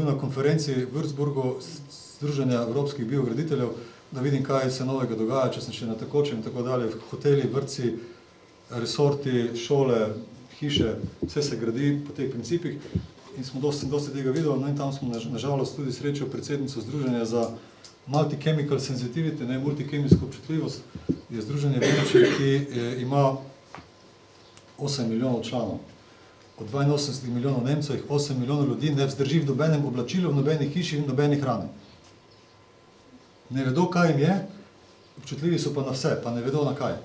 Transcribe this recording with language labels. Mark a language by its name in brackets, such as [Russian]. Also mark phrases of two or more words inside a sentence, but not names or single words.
[Slovenian] na konferenci v Würzburgu Združenja evropskih biograditeljev, da vidim, kaj se novega dogaja, če sem še na tekočem in tako dalje, hoteli, vrtci, resorti, šole, hiše, vse se gradi po teh principih in sem dosti tega videl, no in tam smo nažalost tudi srečal predsednico Združenja za [English] multi-chemical sensitivity, [Slovenian] multikemijsko občutljivost, je združenje v Nemčiji, ki ima 8 milijonov članov. Od 82 milijonov Nemcev jih 8 milijonov ljudi ne vzdrži v nobenem oblačilu, v nobeni hiši in v nobeni hrani. Ne vedo, kaj jim je, občutljivi so pa na vse, pa ne vedo na kaj.